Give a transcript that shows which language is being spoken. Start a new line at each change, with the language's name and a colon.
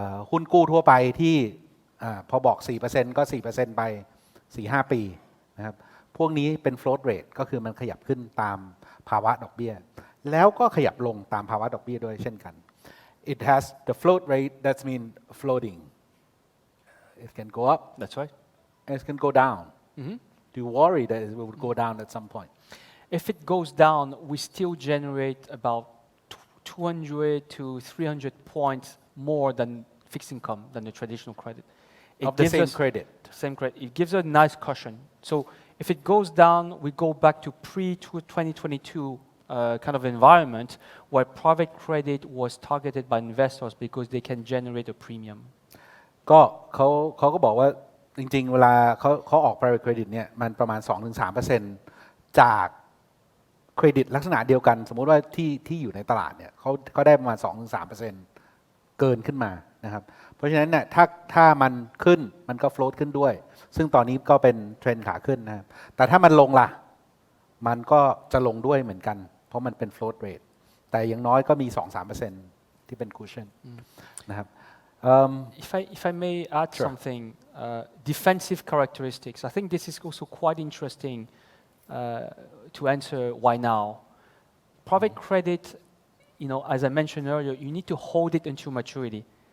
Thai: หุ้นกู้ทั่วไปที่พอบอก 4% ก็ 4% ไป 4-5 ปีนะครับพวกนี้เป็น float rate ก็คือมันขยับขึ้นตามภาวะดอกเบี้ยแล้วก็ขยับลงตามภาวะดอกเบี้ยด้วยเช่นกัน
English: it has the float rate that means floating it can go up That's right. and it can go down do you worry that it will go down at some point if it goes down, we still generate about 200 to 300 points more than fixed income, than the traditional credit. Of the same credit. Same credit. It gives us a nice cushion. So if it goes down, we go back to pre-2022 kind of environment where private credit was targeted by investors because they can generate a premium.
Thai: ก็เขาก็บอกว่าจริงๆเวลาเขาออก private credit เนี่ยมันประมาณ 2-3% จากเครดิตลักษณะเดียวกันสมมุติว่าที่อยู่ในตลาดเนี่ยเขาได้ประมาณ 2-3% เกินขึ้นมานะครับเพราะฉะนั้นเนี่ยถ้ามันขึ้นมันก็ float ขึ้นด้วยซึ่งตอนนี้ก็เป็นเทรนด์ขาขึ้นนะครับแต่ถ้ามันลงล่ะมันก็จะลงด้วยเหมือนกันเพราะมันเป็น float rate แต่อย่างน้อยก็มี 2-3% ที่เป็น cushion นะครับ
English: If I may add something, defensive characteristics. I think this is also quite interesting to answer why now. Private credit, as I mentioned earlier, you need to hold it until maturity.